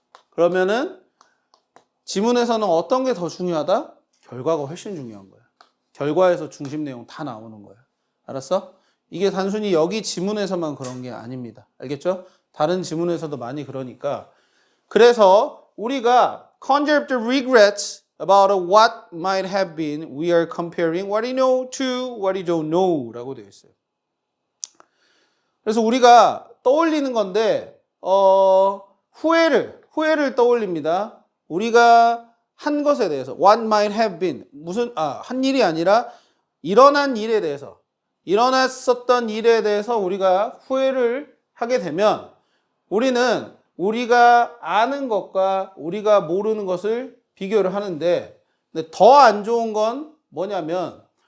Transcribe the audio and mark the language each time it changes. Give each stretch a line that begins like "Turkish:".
Korean: 그러면은 지문에서는 어떤 게 더 중요하다? 결과가 훨씬 중요한 거야. 결과에서 중심 내용 다 나오는 거야. 알았어? 이게 단순히 여기 지문에서만 그런 게 아닙니다. 알겠죠? 다른 지문에서도 많이 그러니까. 그래서 우리가
English: conjure the regrets about what might have been, we are comparing what you know to what you don't know
Korean: 라고 되어 있어요. 그래서 우리가 떠올리는 건데 후회를 떠올립니다. 우리가 한 것에 대해서
English: what might have been
Korean: 한 일이 아니라 일어난 일에 대해서 일어났었던 일에 대해서 우리가 후회를 하게 되면 우리는 우리가 아는 것과 우리가 모르는 것을 비교를 하는데 더 안 좋은 건 뭐냐면